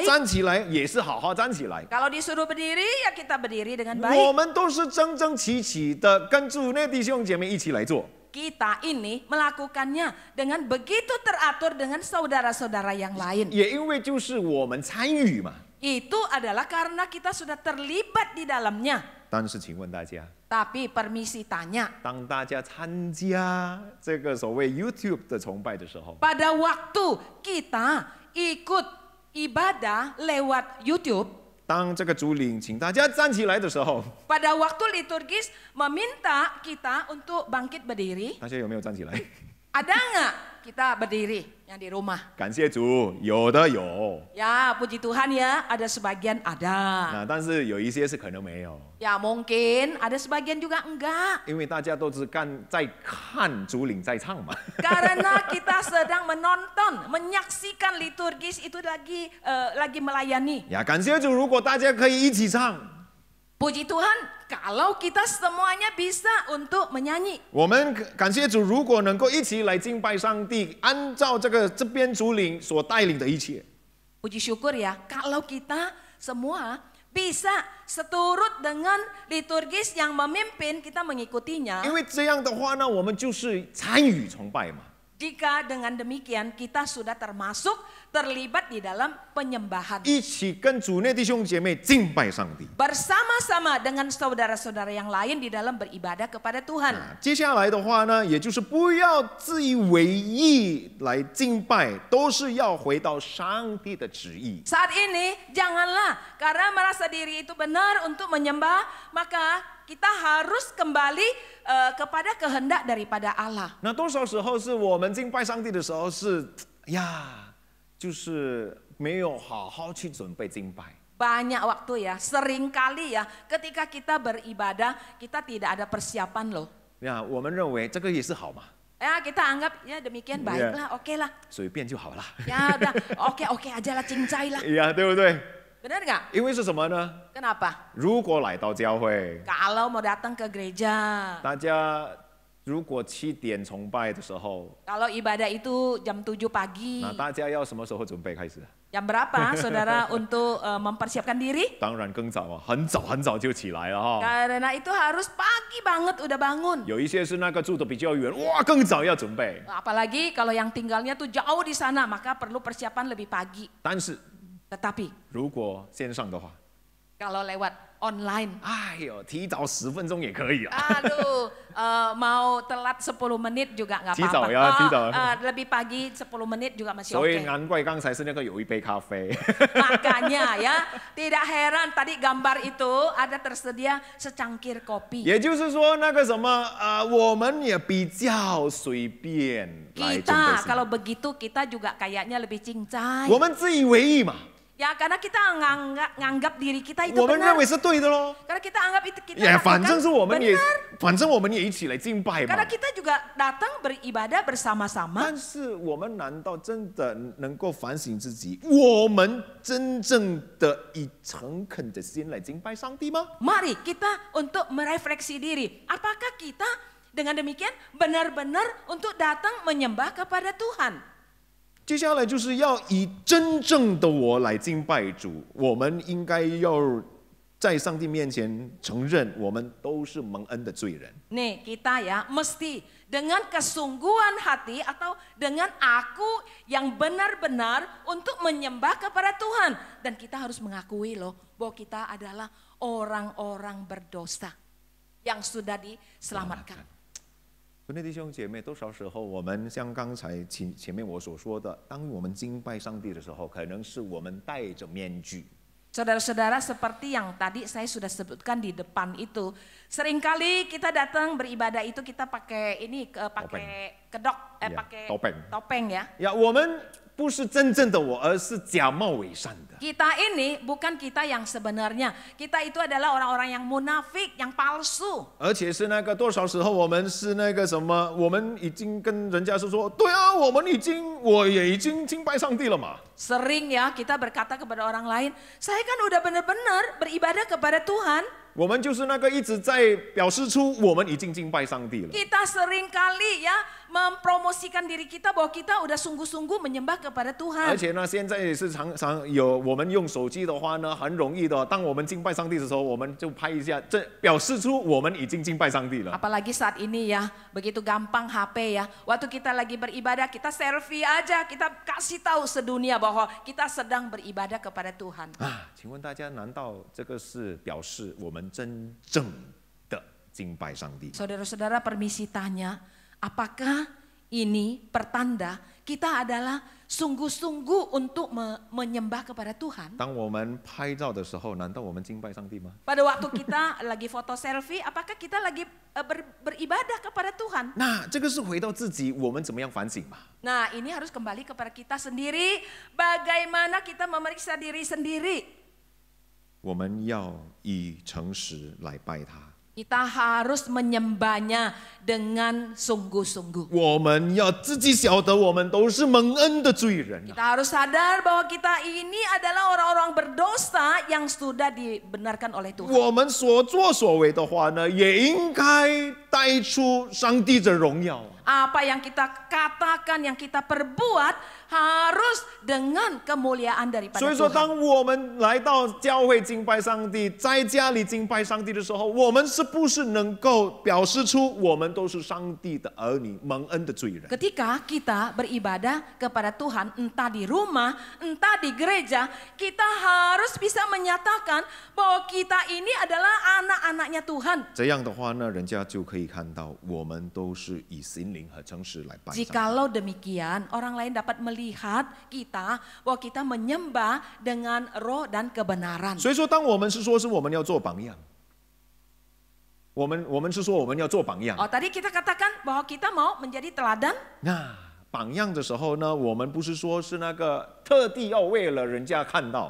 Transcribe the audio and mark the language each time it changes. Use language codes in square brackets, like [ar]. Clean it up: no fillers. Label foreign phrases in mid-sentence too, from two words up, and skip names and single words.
[zh] 站起来也是好好站起来。 [id] Kalau disuruh berdiri, ya kita berdiri dengan [zh] 我 [id] baik. [zh] 们都是整整齐齐的跟主内弟兄姐妹一起来做。 [id] Kita ini melakukannya dengan begitu teratur dengan saudara-saudara yang lain. [zh] 也因为就是我们参与嘛。 [id] Itu adalah karena kita sudah terlibat di dalamnya. [zh] 但是请问大家， [id] Tapi permisi tanya, [zh] 当大家参加这个所谓 YouTube 的崇拜的时候， [id] pada waktu kita ikut ibadah lewat YouTube, [zh] 当这个主领请大家站起来的时候， [id] pada waktu liturgis meminta kita untuk bangkit berdiri, [zh] 大家有没有站起来？ [id] ada nggak kita berdiri yang di rumah? [zh] 感谢主，有的有。 [id] Ya puji Tuhan ya, ada sebagian ada. [zh] 那但是有一些是可能没有， [id] Ya mungkin ada sebagian juga enggak. [zh] 因为大家都是在看主领在唱嘛。 [id] Karena kita sedang menonton, menyaksikan liturgis itu lagi melayani. [zh] 呀，感谢主，如果大家可以一起唱， [id] Puji Tuhan, kalau kita semuanya bisa untuk menyanyi. [zh] 我们感谢主，如果能够一起来敬拜上帝，按照这边主领所带领的一切。 [id] Puji syukur ya, kalau kita semua bisa seturut dengan liturgis yang memimpin, kita mengikutinya. [zh] 因为这样的话呢，我们就是参与崇拜嘛。 [id] Jika dengan demikian kita sudah termasuk terlibat di dalam penyembahan. [zh] 一起跟主内弟兄姐妹敬拜上帝。 [id] Bersama-sama dengan saudara-saudara yang lain di dalam beribadah kepada Tuhan. [zh] 接下来的话呢，也就是不要自以为意来敬拜，都是要回到上帝的旨意。 [id] Saat ini janganlah karena merasa diri itu benar untuk menyembah, maka kita harus kembali kepada kehendak daripada Allah. [zh] 那多少时候是我们敬拜上帝的时候是呀，就是没有好好去准备敬拜。 [id] Banyak waktu ya, sering kali ya, ketika kita beribadah, kita tidak ada persiapan loh. [zh] 呀，我们认为这个也是好嘛， [id] Ya kita anggap ya demikian baiklah, oke lah. [zh] 随便就好了。 [id] Ya udah, oke aja lah, cincai lah. [zh] 呀，对不对？ [id] Benar nggak? [zh] 因为是什么呢？ [id] Kenapa? [zh] 如果来到教会， [id] Kalau mau datang ke gereja, [zh] 大家如果7点崇拜的时候， [id] kalau ibadah itu jam 7 pagi, [zh] 那大家要什么时候准备开始？ [id] jam berapa saudara untuk mempersiapkan diri? [zh] 当然更早啊，很早就起来了哈。 [id] Karena itu harus pagi banget udah bangun. [zh] 有一些是那个住的比较远，哇，更早要准备。 [id] Apalagi kalau yang tinggalnya tuh jauh di sana, maka perlu persiapan lebih pagi. [zh] 但是 [id] Tetapi [zh] 如果线上的话， [id] kalau lewat online, [zh] 哎呦，提早10分钟也可以啊。 [id] aduh, mau telat 10 menit juga nggak [zh] 提早 [id] apa-apa. [zh] 呀，提早。 [id] Lebih pagi 10 menit juga masih [zh] 所以 [id] oke. [zh] 难怪刚才是那个有一杯咖啡。 [id] Makanya ya, tidak heran tadi gambar itu ada tersedia secangkir kopi. [zh] 也就是说，那个什么我们也比较随便来准备 [id] Kita [zh] 信 [id] kalau begitu kita juga kayaknya lebih cincai. [zh] 我们自以为意嘛， [id] Ya karena kita nganggap diri kita itu [zh] 我们认 [id] benar. [zh] 为是对的喽。 [id] Karena kita anggap itu kita [zh] 也 [id] lakukan [zh] 反正是我们也 [id] benar. [zh] 反正我们也一起来敬拜嘛 [id] Karena。kita juga datang beribadah bersama-sama. [zh] 但是我们难道真的能够反省自己？我们真正的以诚恳的心来敬拜上帝吗？ [id] Mari kita untuk merefleksi diri. Apakah kita dengan demikian benar-benar untuk datang menyembah kepada Tuhan? [zh] 接下来就是要以真正的我来敬拜主。我们应该要在上帝面前承认，我们都是蒙恩的罪人。 [id] Nih kita ya mesti dengan kesungguhan hati atau dengan aku yang benar-benar untuk menyembah kepada Tuhan. Dan kita harus mengakui loh bahwa kita adalah orang-orang berdosa yang sudah diselamatkan. [zh] 兄弟弟兄姐妹，多少时候我们像刚才前面我所说的，当我们敬拜上帝的时候，可能是我们戴着面具。 [id] Saudara-saudara, seperti yang tadi saya sudah sebutkan di depan itu, seringkali kita datang beribadah itu kita pakai ini pakai kedok, Ya, pakai topeng. topeng ya. [zh] 呀，我们不是真正的我，而是假冒伪善的。 [id] Kita ini bukan kita yang sebenarnya. Kita itu adalah orang-orang yang munafik, yang palsu. [zh] 而且是那个多少时候我们是那个什么，我们已经跟人家是说，对啊，我也已经敬拜上帝了嘛。 [id] Sering ya kita berkata kepada orang lain, saya kan udah benar-benar beribadah kepada Tuhan. [zh] 我们就是那个一直在表示出我们已经敬拜上帝了。 [id] Kita sering kali ya mempromosikan diri kita bahwa kita udah sungguh-sungguh menyembah kepada [zh] 而 [id] Tuhan. [zh] 且呢，现在也是常常有我们用手机的话呢，很容易的。当我们敬拜上帝的时候，我们就拍一下，这表示出我们已经敬拜上帝了。 [id] Apalagi saat ini ya, begitu gampang HP ya. Waktu kita lagi beribadah, kita selfie aja, kita kasih tahu sedunia bahwa kita sedang beribadah kepada Tuhan. [zh] 啊，请问大家，难道这个是表示我们真正的敬拜上帝？ [id] Saudara-saudara, permisi tanya, apakah ini pertanda kita adalah sungguh-sungguh untuk menyembah kepada Tuhan? [zh] 当我们拍照的时候，难道我们敬拜上帝吗？ [id] Pada waktu kita lagi foto selfie, apakah kita lagi beribadah kepada Tuhan? [zh] 那这个是回到自己，我们怎么样反省嘛？ [id] Nah, ini harus kembali kepada kita sendiri, bagaimana kita memeriksa diri sendiri. [zh] 我们要以诚实来拜他， [id] Kita harus menyembahnya dengan sungguh-sungguh. [zh] 我们要自己晓得，我们都是蒙恩的罪人啊。 [id] Kita harus sadar bahwa kita ini adalah orang-orang berdosa yang sudah dibenarkan oleh Tuhan. [zh] 我们所作所为的话呢，也应该带出上帝的荣耀。 [id] Apa yang kita katakan, yang kita perbuat harus dengan kemuliaan daripada [zh] 所以说， [id] Tuhan. [zh] 当我们来到教会敬拜上帝，在家里敬拜上帝的时候，我们是不是能够表示出我们都是上帝的儿女、蒙恩的罪人？ [id] Ketika kita beribadah kepada Tuhan, entah di rumah, entah di gereja, kita harus bisa menyatakan bahwa kita ini adalah anak-anaknya Tuhan. [zh] 这样的话呢，人家就可以看到我们都是以心灵和诚实来拜上帝。 [id] Jikalau demikian, orang lain dapat melihat kita bahwa kita menyembah dengan roh dan kebenaran. [zh] 所以说，当我们是说我们要做榜样，我们是说我们要做榜样。 [id] Oh, tadi kita katakan bahwa kita mau menjadi teladan. [zh] 那榜样的时候呢，我们不是说是那个特地要为了人家看到。